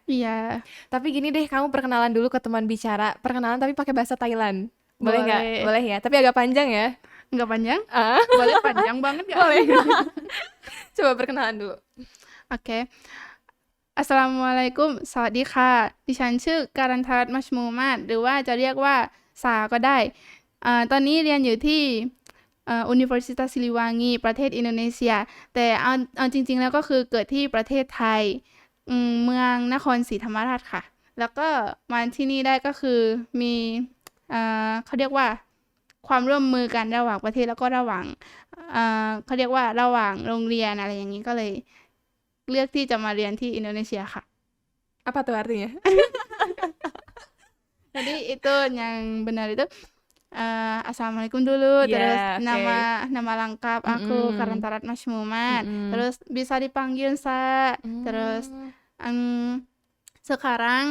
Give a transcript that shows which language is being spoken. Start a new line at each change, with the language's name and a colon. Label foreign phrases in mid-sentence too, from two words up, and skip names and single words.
Indonesian: Iya, Tapi gini deh, kamu perkenalan dulu ke teman bicara. Perkenalan tapi pakai bahasa Thailand. Boleh nggak? boleh. Boleh ya. Tapi agak panjang ya. Nggak panjang? Ah, Boleh panjang banget nggak? boleh. Coba perkenalan dulu.
Thai: Oke. Assalamualaikum สวัสดีค่ะดิฉันชื่อการันทรัตน์มัชมูมาศหรือว่าจะเรียกว่าสาก็ได้ตอนนี้ เรียนอยู่ที่ Universitas Siliwangi ประเทศอินโดนีเซียแต่เอาจริงๆแล้วก็คือเกิดที่ประเทศไทยเมืองนครศรีธรรมราชค่ะแล้วก็มาที่นี่ได้ก็คือมีเขาเรียกว่าความร่วมมือกันระหว่างประเทศแล้วก็ระหว่างเขาเรียกว่าระหว่างโรงเรียนอะไรอย่างนี้ก็เลยเลือกที่จะมาเรียนที่อินโดนีเซียค่ะ
Indonesian: Apa tuh artinya? Jadi itu yang benar itu Assalamualaikum dulu, terus Iya, oke. nama lengkap aku Mm-mm. Karantarat Masmumat, Mm-mm. terus bisa dipanggil Sa, terus Mm. em, sekarang